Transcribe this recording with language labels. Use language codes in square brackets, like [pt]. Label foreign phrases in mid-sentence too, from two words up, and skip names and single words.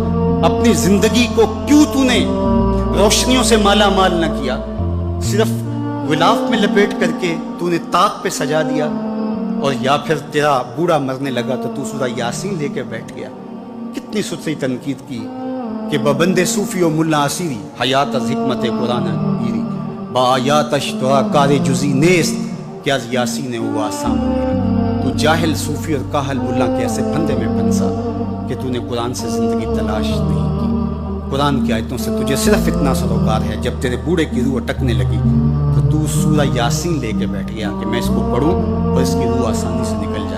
[ur] اپنی زندگی کو کیوں تو نے روشنیوں سے مالا مال نہ کیا؟ صرف غلاف میں لپیٹ کر کے تو نے طاق پہ سجا دیا، اور یا پھر تیرا بوڑھا مرنے لگا تو تو سورہ یاسین لے کے بیٹھ گیا۔ کتنی ستری تنقید کی [fa] کہ ببند صوفی و ملا اسیری حیات از حکمت قرآن ایری با آیاتش دعا کار جزی نیست کہ از یاسین او آسام میری۔ [ur] تو جاہل صوفی اور کاہل ملا کے ایسے پھندے میں پھنسا کہ تو نے قرآن سے زندگی تلاش نہیں کی۔ قرآن کی آیتوں سے تجھے صرف اتنا سروکار ہے، جب تیرے بوڑھے کی روح اٹکنے لگی تو سورہ یاسین لے کے بیٹھ گیا کہ میں اس کو پڑھوں اور اس کی روح آسانی سے نکل جائے۔